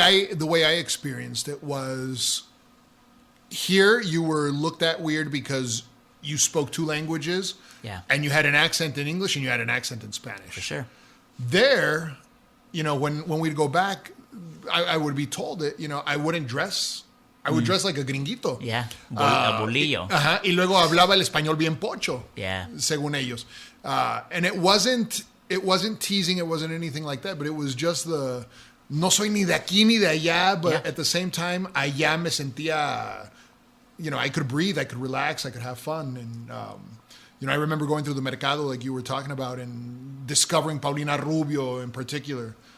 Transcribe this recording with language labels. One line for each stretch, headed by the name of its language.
English: I experienced it was here you were looked at weird because you spoke two languages, and you had an accent in English and you had an accent in Spanish. For sure. There, you know, when we'd go back, I would be told that, you know, I wouldn't dress. I would dress like a gringuito. Yeah, a bolillo.
Spanish: Y luego hablaba el español bien pocho.
English: Yeah.
Spanish: Según ellos.
English: And it wasn't teasing, it wasn't anything like that, but it was just
Spanish: no soy ni de aquí ni de allá,
English: but at the same time,
Spanish: allá me sentía,
English: you know, I could breathe, I could relax, I could have fun. And, you know, I remember going through the mercado like you were talking about and discovering Paulina Rubio in particular.